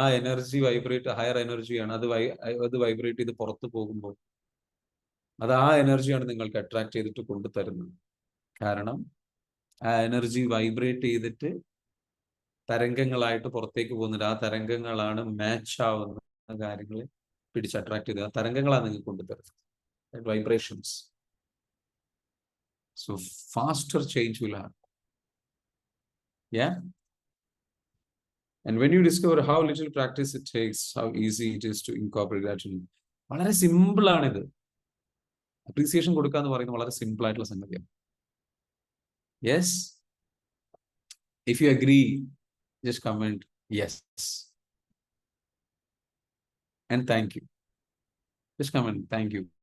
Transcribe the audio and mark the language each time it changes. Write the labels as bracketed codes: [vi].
[ml] ആ energy vibrate, higher എനർജിയാണ്, അത് വൈബ്രേറ്റ് ചെയ്ത് പുറത്തു പോകുമ്പോൾ അത് ആ എനർജിയാണ് നിങ്ങൾക്ക് അട്രാക്ട് ചെയ്തിട്ട് കൊണ്ടുതരുന്നത്. കാരണം ആ എനർജി വൈബ്രേറ്റ് ചെയ്തിട്ട് തരംഗങ്ങളായിട്ട് പുറത്തേക്ക് പോകുന്നുണ്ട്. ആ തരംഗങ്ങളാണ് മാച്ച് ആവുന്ന കാര്യങ്ങളെ പിടിച്ച് അട്രാക്ട് ചെയ്ത്, ആ തരംഗങ്ങളാണ് നിങ്ങൾക്ക് കൊണ്ടുതരുന്നത്, vibrations. [en] So faster change will happen. Yeah. And when you discover how little practice it takes, how easy it is to incorporate gratitude. [ml] വളരെ സിമ്പിൾ ആണിത്. അപ്രീസിയേഷൻ കൊടുക്കുക എന്ന് പറയുന്നത് വളരെ സിമ്പിൾ ആയിട്ടുള്ള സംഗതിയാണ്. [en] Yes. If you agree, just comment yes. And thank you. Just comment thank you.